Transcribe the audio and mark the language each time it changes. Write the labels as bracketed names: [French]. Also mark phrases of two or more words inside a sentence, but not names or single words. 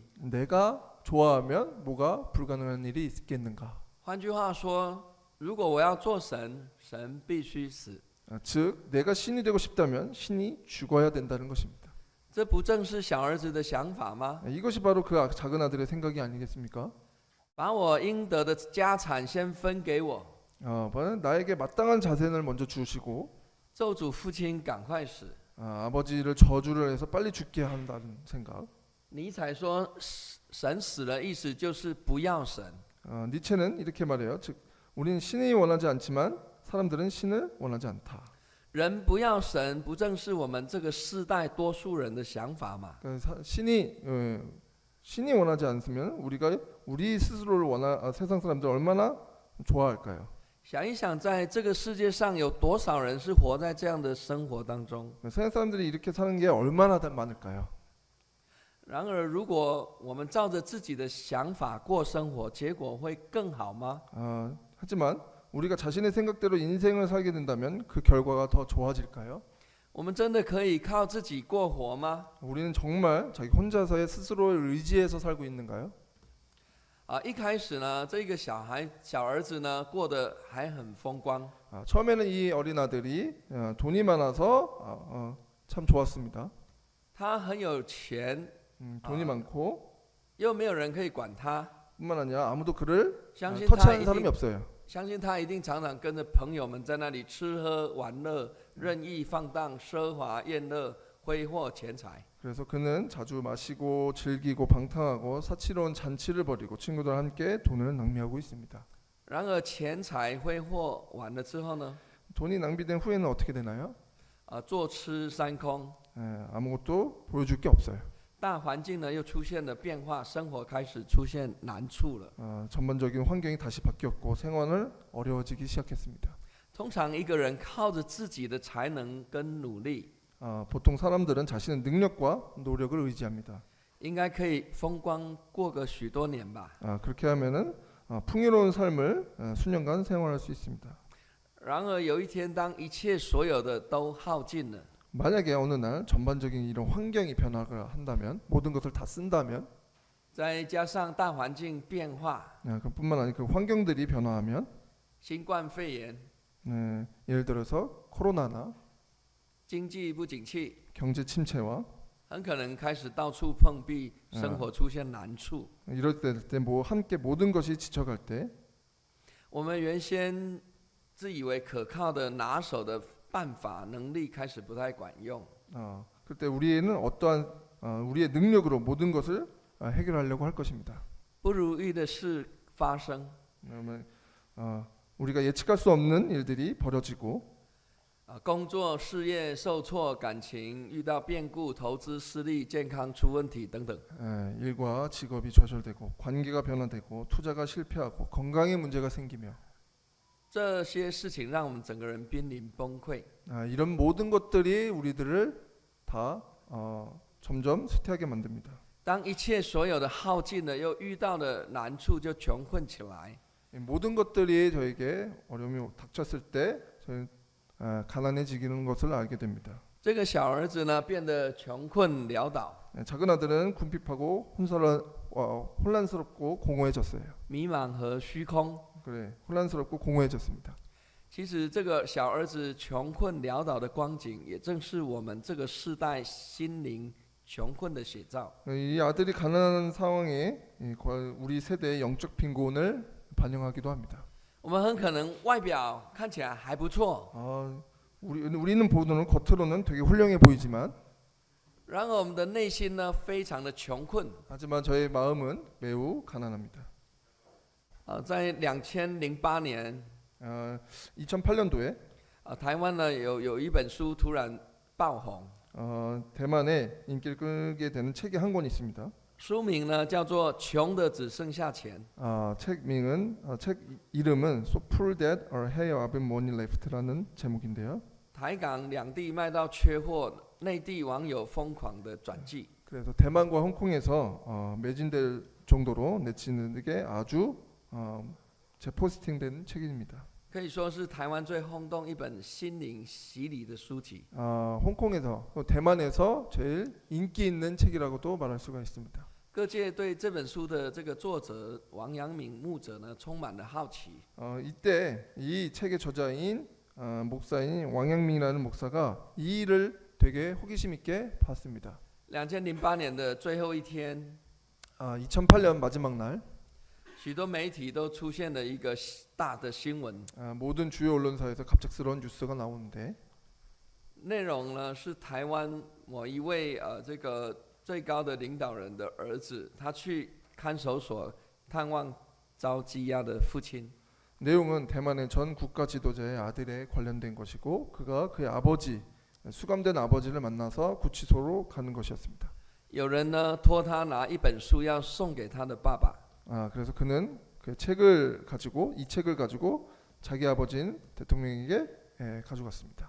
[Korean] 내가 좋아하면 뭐가 불가능한 일이 있겠는가? [Chinese] 换句话说，如果我要做神，神必须死。 [Korean] 즉 내가 신이 되고 싶다면 신이 죽어야 된다는 것입니다. [Chinese] 这不正是小儿子的想法吗？ [Korean] 이것이 바로 그 작은 아들의 생각이 아니겠습니까? [Chinese] 把我应得的家产先分给我， [Korean] 나에게 마땅한 자산을 먼저 주시고 [Chinese] 咒诅父亲赶快死。 [Korean] 아버지를 저주를 해서 빨리 죽게 한다는 생각. [Chinese] 尼采说，神死了，意思就是不要神。 [Korean] 니체는 이렇게 말해요. 즉 우리는 신이 원하지 않지만 사람들은 신을 원하지 않다. [Chinese] 人不要神，不正是我们这个世代多数人的想法吗？ [Korean] 신이 원하지 않으면 우리 스스로를 세상 사람들 얼마나 좋아할까요? [Chinese] 想一想，在这个世界上有多少人是活在这样的生活当中？ [Korean] 세상 사람들이 이렇게 사는 게 얼마나 많을까요? [Chinese] 然而，如果我们照着自己的想法过生活，结果会更好吗？ [Korean] 하지만 우리가 자신의 생각대로 인생을 살게 된다면 그 결과가 더 좋아질까요? [Chinese] 我们真的可以靠自己过活吗？ [Korean] 우리는 정말 자기 혼자서의 스스로를 의지해서 살고 있는가요? [Chinese] 一开始呢，这个小儿子呢，过得还很风光。 [Korean] 처음에는 이 어린 아들이 돈이 많아서 참 좋았습니다. [Chinese] 他很有钱， [Korean] 돈이 많고 [Chinese] 又没有人可以管他。 [Korean] 뿐만 아니라 아무도 그를 [Chinese] 相信 [Korean] 터치하는 사람이 없어요. [Chinese] 相信他一定常常跟着朋友们在那里吃喝玩乐，任意放荡、奢华宴乐，挥霍钱财。 [Korean] 그래서 그는 자주 마시고 즐기고 방탕하고 사치로운 잔치를 벌이고 친구들과 함께 돈을 낭비하고 있습니다. [Chinese] 然而钱财挥霍完了之后呢？ [Korean] 돈이 낭비된 후에는 어떻게 되나요? [Chinese] 坐吃山空。 [Korean] 아무것도 보여줄 게 없어요. [Chinese] 大环境呢又出现了变化，生活开始出现难处了。 [Korean] 전반적인 환경이 다시 바뀌었고 생활을 어려워지기 시작했습니다. [Chinese] 通常一个人靠着自己的才能跟努力， [Korean] 보통 사람들은 자신의 능력과 노력을 의지합니다. [Chinese] 应该可以风光过个许多年吧。 [Korean] 그렇게 하면은 풍요로운 삶을 수년간 생활할 수 있습니다. [Chinese] 然而有一天，当一切所有的都耗尽了， [Korean] 만약에 어느 날 전반적인 이런 환경이 변화가 한다면 모든 것을 다 쓴다면 [Chinese] 再加上大环境变化， [Korean] 그뿐만 아니라 그 환경들이 변화하면 [Chinese] 新冠肺炎， [Korean] 예를 들어서 코로나나 [Chinese] 经济不景气， [Korean] 경제 침체와 [Chinese] 很可能开始到处碰壁，生活出现难处。 [Korean] 이럴 때 뭐 함께 모든 것이 지쳐갈 때 [Chinese] 我们原先自以为可靠的拿手的办法能力开始不太管用， [Korean] 그때 우리는 어떠한 우리의 능력으로 모든 것을 해결하려고 할 것입니다. [Chinese] 不如意的事发生， [Korean] 그러면 우리가 예측할 수 없는 일들이 벌어지고 [Chinese] 工作事业受挫，感情遇到变故，投资失利，健康出问题等等。 [Korean] 일과 직업이 좌절되고 관계가 변화되고 투자가 실패하고 건강에 문제가 생기며 [Chinese] 这些事情让我们整个人濒临崩溃。 [Korean] 이런 모든 것들이 우리들을 다 점점 쇠퇴하게 만듭니다. [Chinese] 当一切所有的耗尽了，又遇到的难处，就穷困起来。 [Korean] 모든 것들이 저에게 어려움이 닥쳤을 때 저는 가난해지는 것을 알게 됩니다. [Chinese] 这个小儿子呢，变得穷困潦倒， [Korean] 작은 아들은 궁핍하고 혼란스럽고 공허해졌어요. [Chinese] 迷茫和虚空。 [Korean] 그래, 혼란스럽고 공허해졌습니다. [Chinese] 其实这个小儿子穷困潦倒的光景，也正是我们这个世代心灵穷困的写照。 [Korean] 이 아들이 가난한 상황에 우리 세대의 영적 빈곤을 반영하기도 합니다. [Chinese] 我们很可能外表看起来还不错， [Korean] 우리는 보는 겉으로는 되게 훌륭해 보이지만 [Chinese] 然而我们的内心呢，非常的穷困。 [Korean] 하지만 저의 마음은 매우 가난합니다. [Chinese] 在2008年， [Korean] 2008년도에 [Chinese] 台湾呢有一本书突然爆红， [Korean] 대만에 인기를 끌게 되는 책이 한 권 있습니다. [Chinese] 书名呢叫做《穷的只剩下钱》。 [Korean] 책 이름은 So Poor That Our Hair Of Money Left라는 제목인데요. [Chinese] 台港两地卖到缺货，内地网友疯狂的转寄。 [Korean] 그래서 대만과 홍콩에서 매진될 정도로 내치는 게 아주 재포스팅된 책입니다. [Chinese] 可以说是台湾最轰动一本心灵洗礼的书籍。 [Korean] 홍콩에서 또 대만에서 제일 인기 있는 책이라고도 말할 수가 있습니다. [Chinese] 各界对这本书的这个作者王阳明牧者呢，充满了好奇。 [Korean] 이때 이 책의 저자인 목사인 왕양민이라는 목사가 이 일을 되게 호기심 있게 봤습니다. [Chinese] 2008 年的最后一天， [Korean] 2008년 마지막 날 [Chinese] 许多媒体都出现了一个大的新闻， [Korean] 모든 주요 언론사에서 갑작스러운 뉴스가 나오는데 [Chinese] 内容呢是台湾某一位这个最高的领导人的儿子，他去看守所探望遭羁押的父亲。 [Korean] 내용은 대만의 전 국가 지도자의 아들에 관련된 것이고 그가 그의 아버지 수감된 아버지를 만나서 구치소로 가는 것이었습니다. [Chinese] 有人呢托他拿一本书要送给他的爸爸， [Korean] 그래서 그는 그 책을 가지고 이 책을 가지고 자기 아버지인 대통령에게 가져갔습니다.